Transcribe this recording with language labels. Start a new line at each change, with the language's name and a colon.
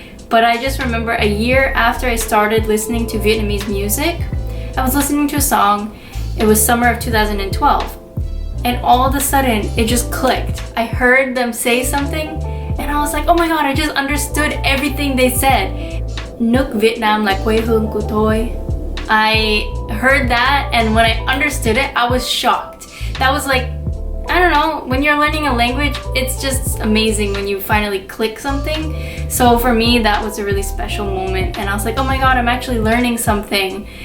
English: But I just remember a year after I started listening to Vietnamese music, I was listening to a song. It was summer of 2012. and all of a sudden it just clicked. I heard them say something and I was like, oh my god, I just understood everything they said.
Vietnamese: Nước Việt Nam là quê hương của tôi.
English: I heard that, and when I understood it, I was shocked. That was like, I don't know, when you're learning a language, it's just amazing when you finally click something. So for me, that was a really special moment, and I was like, oh my god, I'm actually learning something.